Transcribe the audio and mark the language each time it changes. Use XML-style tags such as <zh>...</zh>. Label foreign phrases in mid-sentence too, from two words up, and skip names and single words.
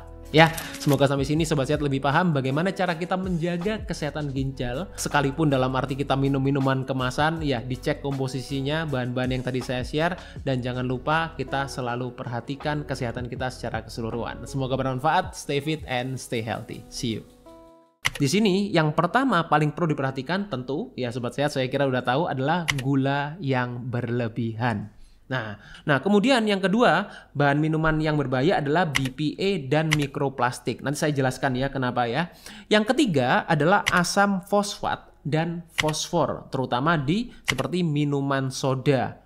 <id>Ya, semoga sampai sini Sobat Sehat lebih paham bagaimana cara kita menjaga kesehatan ginjal. Sekalipun dalam arti kita minum minuman kemasan, ya dicek komposisinya, bahan-bahan yang tadi saya share. Dan jangan lupa kita selalu perhatikan kesehatan kita secara keseluruhan. Semoga bermanfaat,</id> <en>stay fit and stay healthy. See you.</en> <id>Di sini yang pertama paling perlu diperhatikan tentu, ya Sobat Sehat saya kira udah tahu, adalah gula yang berlebihan. Nah, kemudian yang kedua, bahan minuman yang berbahaya adalah BPA dan mikroplastik. Nanti saya jelaskan ya kenapa ya. Yang ketiga adalah asam fosfat dan fosfor, terutama di seperti minuman soda.</id>